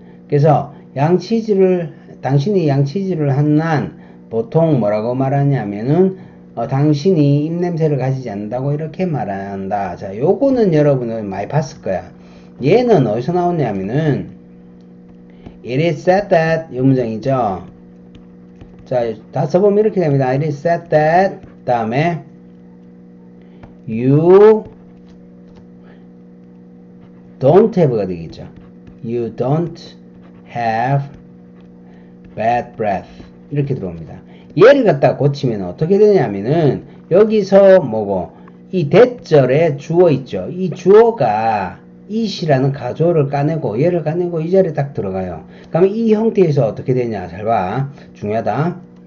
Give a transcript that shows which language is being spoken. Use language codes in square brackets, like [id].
[ko] 그래서 당신이 양치질을 하는 한 보통 뭐라고 말하냐면은 당신이 입냄새를 가지지 않는다고 이렇게 말한다. 자, 요거는 여러분은 많이 봤을 거야. 얘는 어디서 나오냐면은 [en] It is said that [ko] 이 문장이죠. 자, 다 써보면 이렇게 됩니다. [en] It is said that 다음에 you don't have가 되겠죠. You don't have bad breath [ko] 이렇게 들어옵니다. 얘를 갖다 고치면 어떻게 되냐면은 여기서 뭐고 이 대절에 주어 있죠. 이 주어가 it이라는 가조를 까내고 얘를 까내고 이 자리에 딱 들어가요. 그러면 이 형태에서 어떻게 되냐 잘 봐. 중요하다.